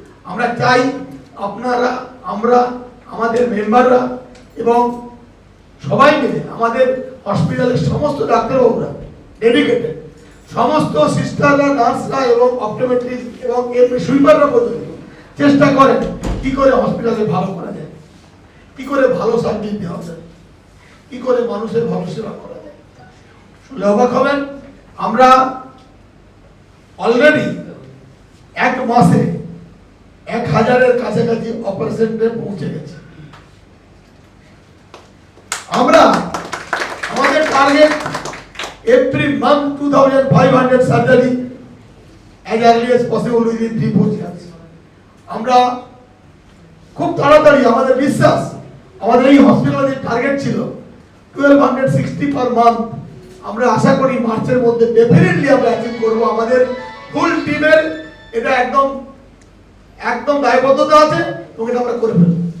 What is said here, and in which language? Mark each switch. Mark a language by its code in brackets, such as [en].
[bn] আমরা চাই আপনারা, আমরা, আমাদের মেম্বাররা এবং সবাই মিলে আমাদের হসপিটালের সমস্ত ডাক্তারবাবুরা ডেডিকেটেড, সমস্ত সিস্টাররা, নার্সরা এবং অপটোমেট্রিস্ট এবং সুইপাররা পর্যন্ত চেষ্টা করেন কি করে হসপিটালে ভালো করা যায়, কি করে ভালো সার্ভিস দেওয়া যায়, কি করে মানুষের ভালো সেবা করা যায়। শুনলে অবাক হবেন, আমরা অলরেডি 1 মাসে 1000-এর কাছাকাছি অপারেশনে পৌঁছে গেছি। আমরা আমাদের target [en] every month 2500 surgery as early as possible within 3-4 years. [bn] আমরা খুব তাড়াতাড়ি, আমাদের বিশ্বাস, আমাদের এই হসপিটালের টার্গেট ছিল 1260 পার মান্থ। আমরা আশা করি মার্চের মধ্যে ডেফিনেটলি আমরা অ্যাচিভ করব। আমাদের ফুল টিমের এটা একদম দায়বদ্ধতা আছে এবং এটা আমরা করে ফেলব।